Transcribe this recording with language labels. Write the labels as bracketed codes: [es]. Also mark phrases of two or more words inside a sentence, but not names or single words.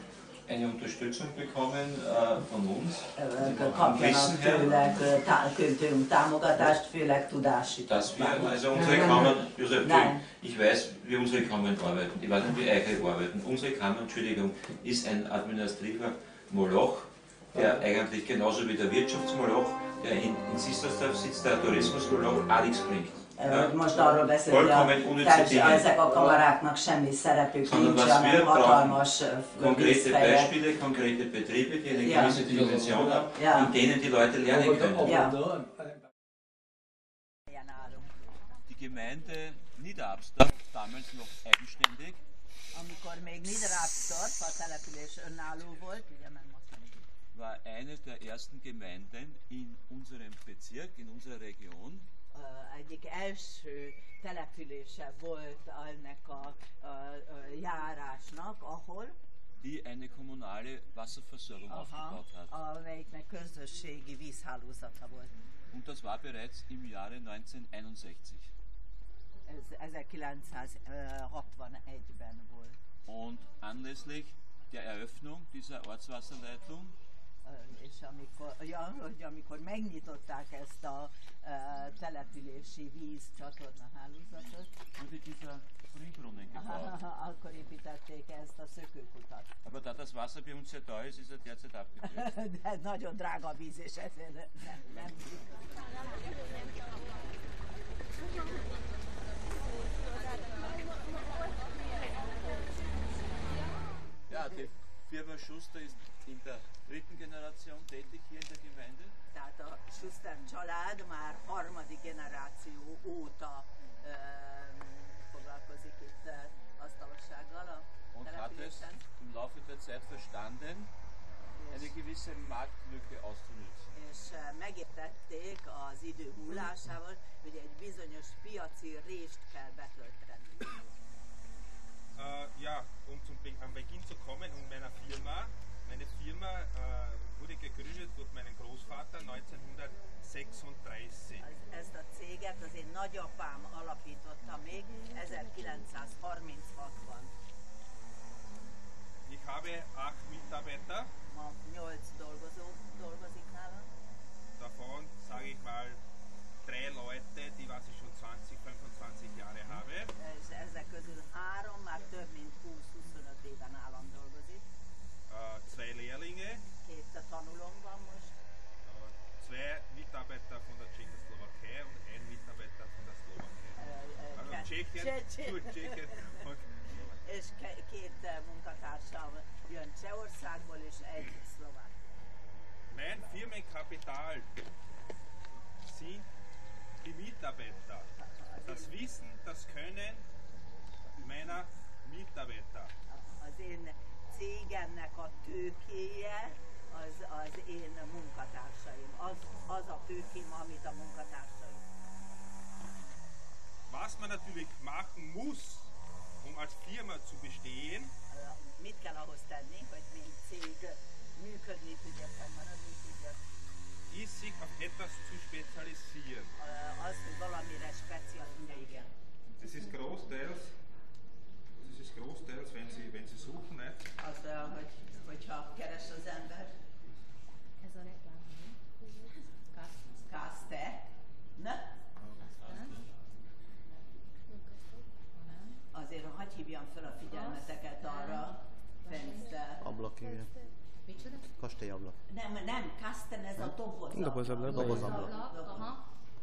[de] eine Unterstützung bekommen von uns, [hu] kapjanak tőlünk támogatást, főleg tudási. [de] Dass wir, also unsere Kammern, ich weiß, wie unsere Kammern arbeiten, ich weiß nicht, wie eure arbeiten. Unsere Kammern, Entschuldigung, ist ein administrativer Moloch, der eigentlich genauso wie der Wirtschaftsmoloch, der in Sistersdorf sitzt, der Tourismusmoloch, auch nichts bringt. [hu] Most arról beszélünk, hogy ezek a kamaráknak semmi szerepük nincs, hanem hatalmas [de] konkrete Beispiele, konkrete Betriebe, die eine gewisse Dimension haben, in denen die Leute lernen können. Die Gemeinde Niederabstadt, damals noch eigenständig, [hu] amikor még Niederabstadt, a település önálló volt, ugye meg most [de] war eine der ersten Gemeinden in unserem Bezirk, in unserer Region. [hu] Egyik első települése volt ennek a járásnak, ahol [de] die eine kommunale Wasserversorgung aufgebaut hat. [hu] Amelyiknek közösségi vízhálózata volt. [de] Und das war bereits im Jahre 1961. [hu] Ez 1961-ben volt. [de] Und anlässlich der Eröffnung dieser Ortswasserleitung [hu] és amikor megnyitották ezt a települési vízcsatorna hálózatot, akkor építették ezt a szökőkutat. [de] Aber da das Wasser bei uns sehr teuer ist, ist er derzeit abgekürzt. [hu] De nagyon drága víz, és ezért nem. [de] Ja, die Firma Schuster ist in der dritten Generation tätig hier in der Gemeinde. [hu] Tehát a Schuster család már harmadik generáció óta foglalkozik itt asztalossággal a [de] und hat es im Laufe der Zeit verstanden, eine gewisse Marktlücke auszunützen. [hu] És megértették az idő múlásával, hogy egy bizonyos piaci rést kell betölteni. [de] Ja, um am Beginn zu kommen und meiner Firma. Meine Firma wurde gegründet durch meinen Großvater 1936. [hu] Ezt a céget az én nagyapám alapította még 1936-ban. [de] Ich habe 8 Mitarbeiter. [hu] Ma 8 dolgozó dolgozik nálam. [de] Davon sage ich mal 3 Leute, die was ich schon 20-25 Jahre habe. [hu] És ezek közül 3 már több mint 20-25 éve nálam dolgozik. [de] 2 Lehrlinge. [hu] 2 tanulom van most. [de] 2 Mitarbeiter von der Tschechoslowakei und 1 Mitarbeiter von der Slowakei. Also Tschechien. [hu] És 2 munkatársam jön Csehországból és 1 szlovák. [de] Mein Firmenkapital sind die Mitarbeiter. Das Wissen, das Können meiner Mitarbeiter. [hu] Az én cégemnek a tőkéje az én munkatársaim. Az a tőkém, amit a munkatársaim. [de] Was man natürlich machen muss, um als Firma zu bestehen, [hu] mit kell ahhoz tenni, hogy mint cég működni tudja, fennmaradni tudja? [de] Ist sich auf etwas zu spezialisieren. [hu] Az, hogy valamire specializálni, igen. [de] Das ist großteils, wenn Sie suchen, ne? [hu] Az, hogyha keres az ember. Ez a reklám. [de] Kaste. Ne? [hu] Azért hadd hívjam fel a figyelmeteket arra, fenster. Ablak, igen. Micsoda? Kastélyablak. Nem, Kasten, ez a dobozablak. Dobozablak. Aha.